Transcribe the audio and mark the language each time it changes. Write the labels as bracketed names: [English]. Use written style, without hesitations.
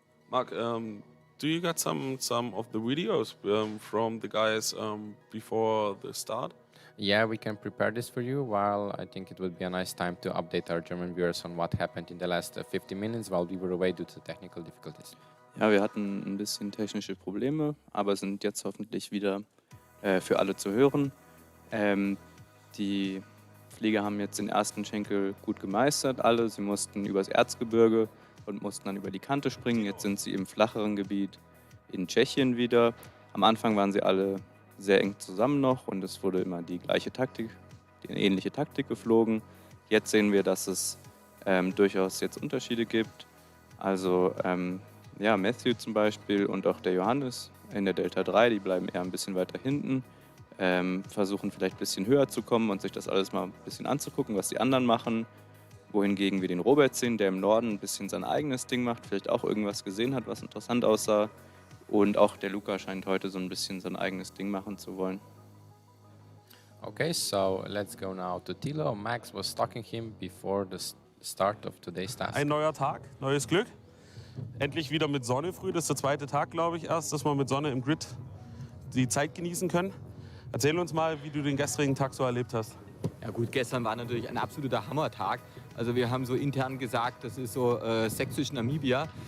[English] Mark, do you got some of the videos from the guys before the start? Yeah, we can prepare this for you, while I think it would be a nice time to update our German viewers on what happened in the last 50 minutes while we were away due to technical difficulties. [German] Ja, wir hatten ein bisschen technische Probleme, aber sind jetzt hoffentlich wieder für alle zu hören. Die Flieger haben jetzt den ersten Schenkel gut gemeistert, alle. Sie mussten übers Erzgebirge und mussten dann über die Kante springen. Jetzt sind sie im flacheren Gebiet in Tschechien wieder. Am Anfang waren sie alle sehr eng zusammen noch und es wurde immer die gleiche Taktik, die ähnliche Taktik geflogen. Jetzt sehen wir, dass es durchaus jetzt Unterschiede gibt. Also ja, Matthew zum Beispiel und auch der Johannes in der Delta 3, die bleiben eher ein bisschen weiter hinten, versuchen vielleicht ein bisschen höher zu kommen und sich das alles mal ein bisschen anzugucken, was die anderen machen. Wohingegen wir den Robert sehen, der im Norden ein bisschen sein eigenes Ding macht, vielleicht auch irgendwas gesehen hat, was interessant aussah. Und auch der Luca scheint heute so ein bisschen sein eigenes Ding machen zu wollen. [English] Okay, so let's go now to Thilo. Max was talking him before the start of today's task. [German] Ein neuer Tag, neues Glück. Endlich wieder mit Sonne früh. Das ist der zweite Tag, glaube ich, erst, dass wir mit Sonne im Grid die Zeit genießen können. Erzähl uns mal, wie du den gestrigen Tag so erlebt hast. Ja gut, gestern war natürlich ein absoluter Hammertag. Also wir haben so intern gesagt, das ist so sächsisch Namibia.